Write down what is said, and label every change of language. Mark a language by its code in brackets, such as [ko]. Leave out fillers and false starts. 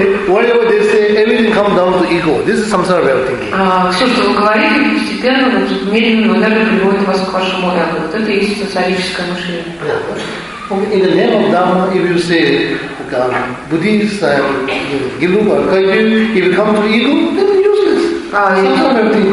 [en] Whatever they say, everything comes down to ego. This is samsara level thinking. [ru] Все, что вы говорите, постепенно, но тут медленно, но даже приводит вас к вашему эго. Вот это и есть сансарическое мышление. [en] In the name of Dhamma, if you say Buddhist, Gilu, or Kaiju, if you come to ego, then it's useless.